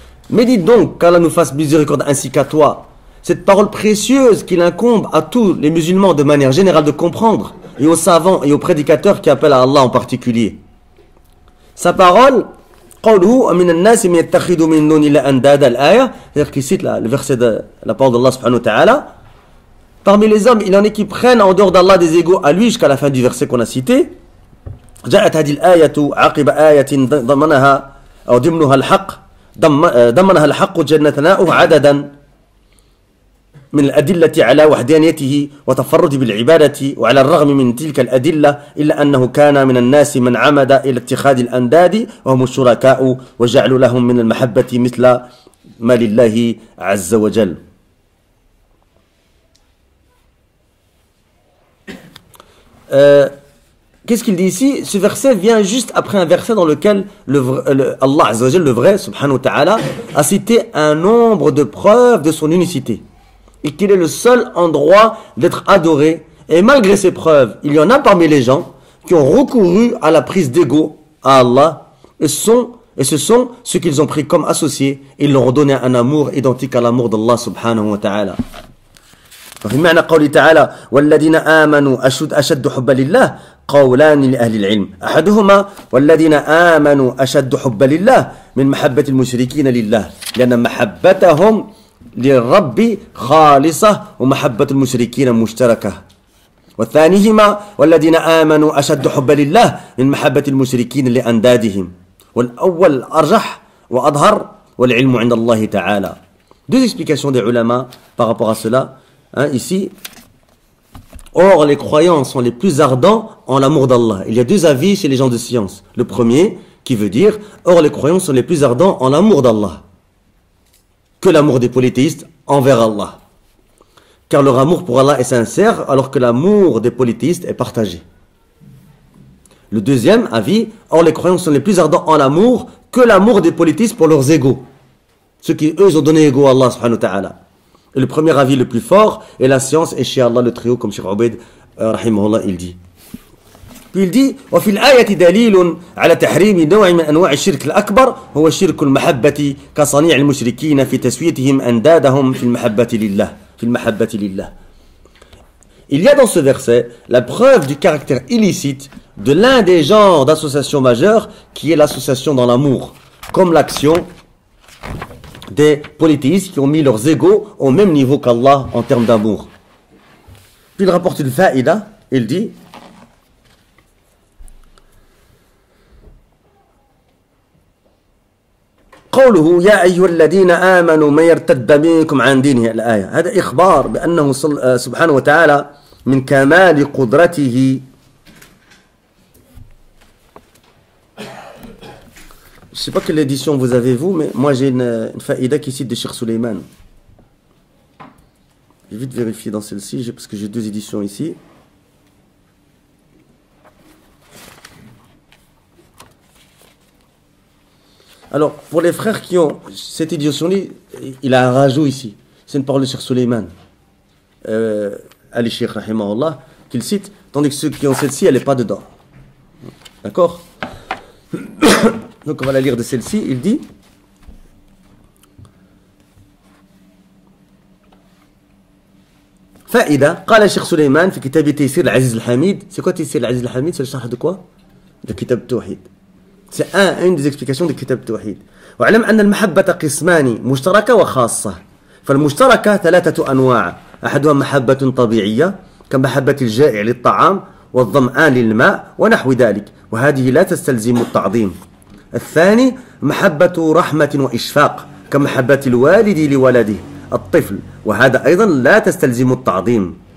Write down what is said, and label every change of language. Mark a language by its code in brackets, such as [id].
[fr] Médite donc, qu'Allah nous fasse miséricorde ainsi qu'à toi, cette parole précieuse qu'il incombe à tous les musulmans de manière générale de comprendre, et aux savants et aux prédicateurs qui appellent à Allah en particulier. Sa parole, c'est-à-dire qu'il cite le verset de la parole d'Allah subhanahu wa ta'ala, parmi les hommes, il y en a qui prennent en dehors d'Allah des égaux à lui jusqu'à la fin du verset qu'on a cité. [ar] جاءت هذه الآية عقب آية ضمنها أو ضمنها الحق ضمنها الحق جل ثناؤه عددا من الأدلة على وحدانيته وتفرد بالعبادة، وعلى الرغم من تلك الأدلة إلا أنه كان من الناس من عمد إلى اتخاذ الأنداد وهم الشركاء وجعلوا لهم من المحبة مثل ما لله عز وجل. [fr] Qu'est-ce qu'il dit ici? Ce verset vient juste après un verset dans lequel Allah Azza wa Jal, le vrai, subhanahu wa ta'ala, a cité un nombre de preuves de son unicité et qu'il est le seul en droit d'être adoré. Et malgré ces preuves, il y en a parmi les gens qui ont recouru à la prise d'ego à Allah, et ce sont ceux qu'ils ont pris comme associés, et ils leur ont donné un amour identique à l'amour d'Allah subhanahu wa ta'ala. [ar] وفي معنى قوله تعالى والذين آمنوا أشد حبا لله قولان لأهل العلم أحدهما والذين آمنوا أشد حبا لله من محبة المشركين لله لأن محبتهم للرب خالصة ومحبة المشركين مشتركة، والثانيهما والذين آمنوا أشد حبا لله من محبة المشركين لأندادهم، والأول أرجح وأظهر والعلم عند الله تعالى. [fr] Deux explications des ulama par rapport à cela. Ici, or les croyants sont les plus ardents en l'amour d'Allah. Il y a deux avis chez les gens de science. Le premier qui veut dire, or les croyants sont les plus ardents en l'amour d'Allah que l'amour des polythéistes envers Allah. Car leur amour pour Allah est sincère alors que l'amour des polythéistes est partagé. Le deuxième avis, or les croyants sont les plus ardents en l'amour que l'amour des polythéistes pour leurs égaux. Ceux qui, eux, ont donné égaux à Allah subhanahu wa ta'ala. Et le premier avis le plus fort est la science et chez Allah le très haut, comme Cheikh Ubaid rahimahullah il dit. Puis il dit [ar] وفي الآية دليل على تحريم نوع من أنواع الشرك الأكبر هو شرك المحبة كصنيع المشركين في تسويتهم أندادهم في المحبة لله. [fr] Il y a dans ce verset la preuve du caractère illicite de l'un des genres d'association majeure qui est l'association dans l'amour, comme l'action des polythéistes qui ont mis leurs égaux au même niveau qu'Allah en termes d'amour. Puis il rapporte une faïda, il dit [ar] قوله يا أيها الذين آمنوا من يرتد منكم عن دينه الآية. هذا إخبار بأنه سبحانه وتعالى من كمال قدرته. [fr] Je ne sais pas quelle édition vous avez vous, mais moi j'ai une faïda qui cite de Cheikh Suleiman. Je vais vite vérifier dans celle-ci, parce que j'ai deux éditions ici. Alors, pour les frères qui ont cette édition-là, il a un rajout ici. C'est une parole de Cheikh Suleiman. Ali Sheikh Rahimahullah, qu'il cite, tandis que ceux qui ont celle-ci, elle n'est pas dedans. D'accord? Donc on va la lire de celle-ci, il dit [ar] فائدة قال الشيخ سليمان في كتاب تيسير العزيز الحميد. [fr] C'est quoi تيسير العزيز الحميد? C'est le شرح de quoi? De كتاب التوحيد. C'est une des explications de كتاب التوحيد. [ar] واعلم أن المحبة قسمان مشتركة وخاصة. فالمشتركة ثلاثة أنواع، أحدها محبة طبيعية كمحبة الجائع للطعام والظمآن للماء ونحو ذلك، وهذه لا تستلزم التعظيم. الثاني محبة رحمة وإشفاق كمحبة الوالد لولده الطفل، وهذا أيضا لا تستلزم التعظيم.